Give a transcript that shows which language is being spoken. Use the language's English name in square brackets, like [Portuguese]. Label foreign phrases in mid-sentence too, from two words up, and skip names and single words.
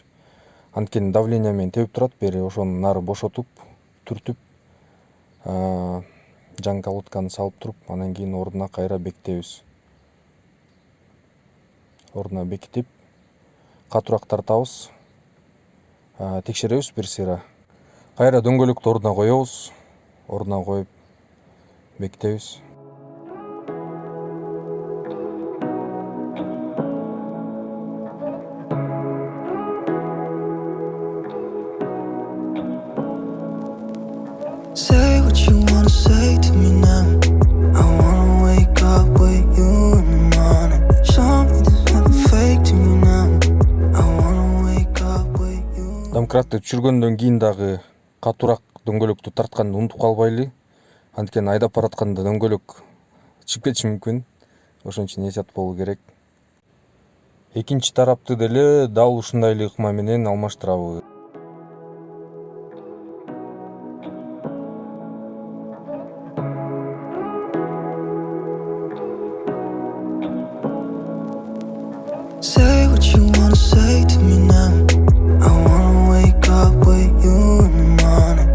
[Kyrgyz] Анткени давление менен тебип турат бери, ошону нары бошотуп, түртүп, жаңы колодканы салып туруп, анан кийин ордуна кайра бекитебиз. Ордуна бекитип, катуураак тартабыз. Текшеребиз бир сыйра. Кайра дөңгөлөктү ордуна коебуз. Ордуна коюп бекитебиз. [English] Say what you wanna say to me now. I wanna wake up with you in the morning. Show me there's nothing fake to me now. I wanna wake up with you. [Kyrgyz] Домкратты түшүргөндөн кийин дагы катуураак дөңгөлөктү тартканды унутуп калбайлы. Анткени айдап баратканда дөңгөлөк чыгып кетиши мүмкүн. Ошон үчүн эсеп болуу керек. Экинчи тарапты деле дал ушундай эле ыкма менен алмаштырабыз. [English] Say what you wanna say to me now. I wanna wake up with you in the morning.